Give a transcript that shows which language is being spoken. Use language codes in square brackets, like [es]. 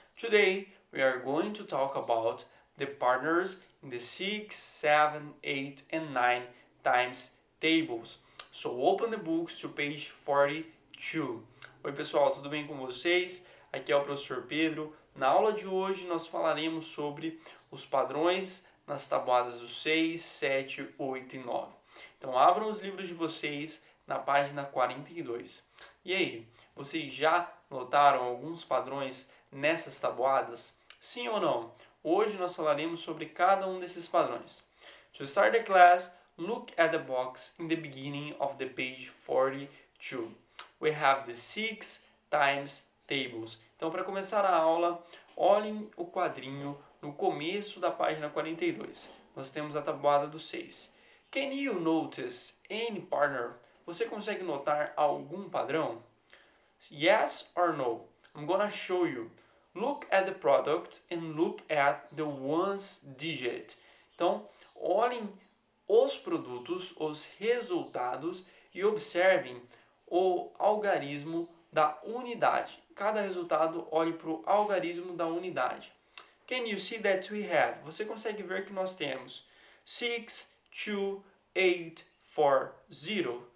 [en] Today we are going to talk about the partners in the 6, 7, 8 and 9 times tables. So open the books to page 42. [pt] Oi pessoal, tudo bem com vocês? Aqui é o professor Pedro. Na aula de hoje nós falaremos sobre os padrões nas tabuadas do 6, 7, 8 e 9. Então abram os livros de vocês na página 42. E aí, vocês já notaram alguns padrões nessas tabuadas? Sim ou não? Hoje nós falaremos sobre cada um desses padrões. [en] To start the class, look at the box in the beginning of the page 42. We have the 6 times tables. [pt] Então, para começar a aula, olhem o quadrinho no começo da página 42. Nós temos a tabuada do 6. [en] Can you notice any partner? [pt] Você consegue notar algum padrão? [en] Yes or no? I'm gonna show you. Look at the product and look at the ones digit. [pt] Então, olhem os produtos, os resultados e observem o algarismo da unidade. Cada resultado olhe para o algarismo da unidade. [en] Can you see that we have? [pt] Você consegue ver que nós temos 6, 2, 8, 4, 0.